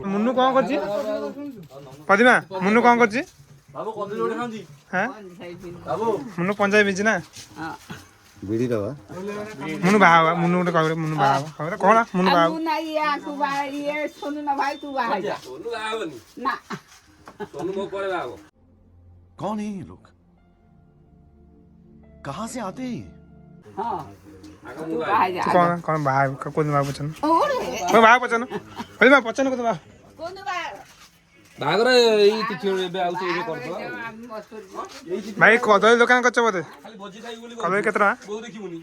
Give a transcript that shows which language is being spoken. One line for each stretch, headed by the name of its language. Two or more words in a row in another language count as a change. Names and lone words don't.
Odia: ମୁନୁ କ'ଣ କରୁଛି? ପଦିମା ମୁନୁ କ'ଣ କରୁଛି? ମୁନୁ ପଞ୍ଜାବୀ ବିଜି ନା ମୁନୁ ବାହା ହବା। ମୁନୁ ଗୋଟେ କହିବ ମୁନୁ ବାହା ହବା କ'ଣ ମୁନୁ ବାହା ହବ।
Hindi: कौन है ये लोग? कहाँ से आते हैं?
Odia: କ'ଣ କ'ଣ ବାହା କୋଉଦିନ ବାହା ପଚାରୁନ? ବାହା ପଚାରୁନ ପଦିମା ପଚାରୁନ କୋଉଦିନ ବାହା ବାହାଘର ଏଇ କିଛି ଏବେ ଆଉ ଏବେ କରିଦବା ଭାଇ କଦଳୀ ଦୋକାନ କରିଛ ବୋଧେ? ଖାଲି ଭୋଜି ଖାଇବି ବୋଲି କଦଳୀ କେତେ ଟଙ୍କା? ବୋଉ ଦେଖିବୁନି